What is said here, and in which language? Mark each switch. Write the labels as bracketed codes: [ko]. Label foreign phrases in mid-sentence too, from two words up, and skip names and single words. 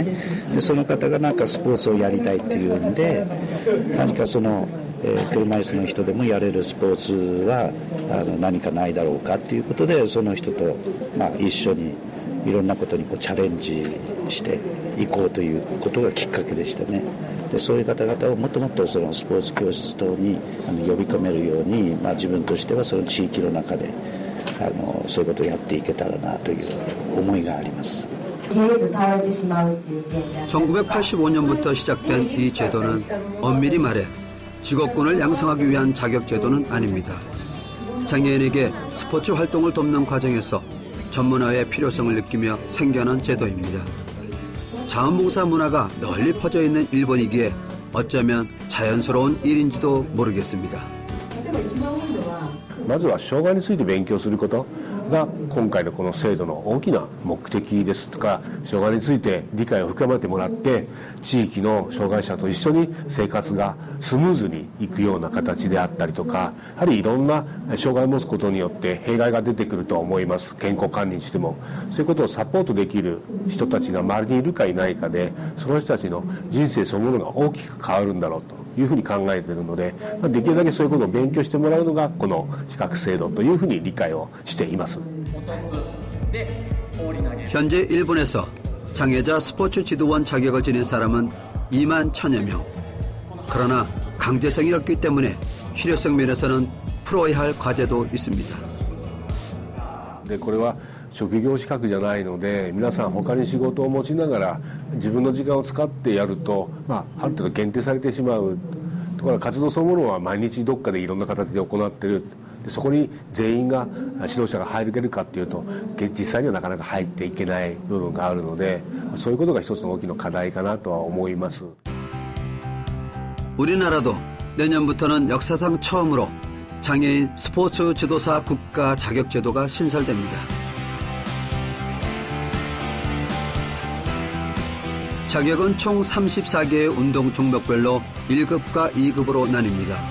[ja] でその方がなんかスポーツをやりたいっていうんで、何かその車椅子の人でもやれるスポーツは何かないだろうかっていうことで、その人と、一緒にいろんなことにチャレンジしていこうということがきっかけでしたね。でそういう方々をもっともっとそのスポーツ教室等に呼び込めるように、自分としてはその地域の中でそういうことをやっていけたらなという思いがあります。 [ko] 1985년부터 시작된 이 제도는 엄밀히 말해 직업군을 양성하기 위한 자격제도는 아닙니다. 장애인에게 스포츠 활동을 돕는 과정에서 전문화의 필요성을 느끼며 생겨난 제도입니다. 자원봉사 문화가 널리 퍼져 있는 일본이기에 어쩌면 자연스러운 일인지도 모르겠습니다. [ja] まずは障害について勉強すること、 が今回のこの制度の大きな目的ですとか、障害について理解を深めてもらって、地域の障害者と一緒に生活がスムーズにいくような形であったりとか、やはりいろんな障害を持つことによって弊害が出てくると思います。健康管理にしてもそういうことをサポートできる人たちが周りにいるかいないかで、その人たちの人生そのものが大きく変わるんだろうというふうに考えているので、できるだけそういうことを勉強してもらうのがこの資格制度というふうに理解をしています。 [ko] 현재 일본에서 장애자 스포츠 지도원 자격을 지닌 사람은 2만 1000여 명. 그러나 강제성이 없기 때문에 실효성 면에서는 풀어야 할 과제도 있습니다. [ja] でこれは職業資格じゃないので、皆さん他に仕事を持ちながら自分の時間を使ってやると、ある程度限定されてしまう。ところが活動そのものは毎日どっかでいろんな形で行っている。そこに全員が指導者が入れるかっていうと、実際にはなかなか入っていけない部分があるので、そういうことが一つの大きな課題かなとは思います。 [ko] 우리나라도 내년부터는 역사상 처음으로 장애인 스포츠 지도사 국가 자격 제도가 신설됩니다. 자격은 총 34개의 운동 종목별로 1급과 2급으로 나뉩니다.